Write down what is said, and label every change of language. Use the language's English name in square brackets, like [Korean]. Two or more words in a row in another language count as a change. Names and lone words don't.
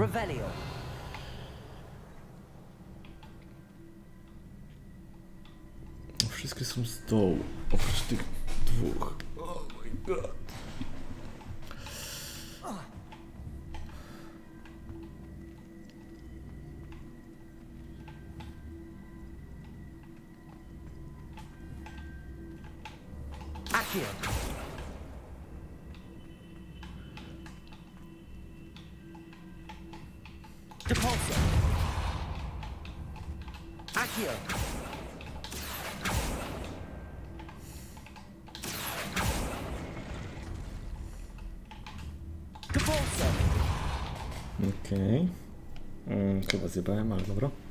[Polish] Revelio. No, wszystkie są z dołu, oprócz tych dwóch. [English] Oh my god. [Polish] Accio. Depulso. Accio. Depulso. Okej. Chyba zjebałem, ale dobra.